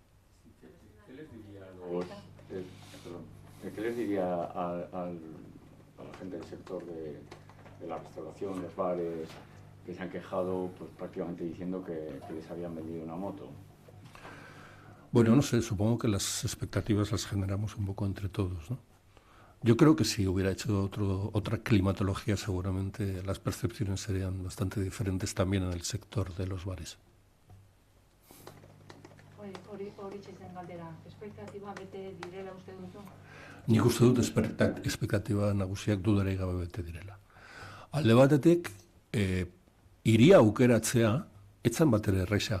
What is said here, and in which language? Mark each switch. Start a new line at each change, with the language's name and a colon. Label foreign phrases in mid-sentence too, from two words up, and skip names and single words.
Spanish: ¿Qué les diría ¿qué les diría a la gente del sector de la restauración, los bares, que se han quejado pues, prácticamente diciendo que les habían vendido una moto? Bueno, no sé, supongo que las expectativas las generamos un poco entre todos, ¿no? Yo creo que si hubiera hecho otra climatología, seguramente las percepciones serían bastante diferentes también en el sector de los bares.
Basque: Horixe zen galdera, espektatiba bete direla uste duzu? Nik uste dut espektatiba nagusiak dudarik gabe bete direla. Alde batetik, hiria aukeratzea, etzan bat ere erresa.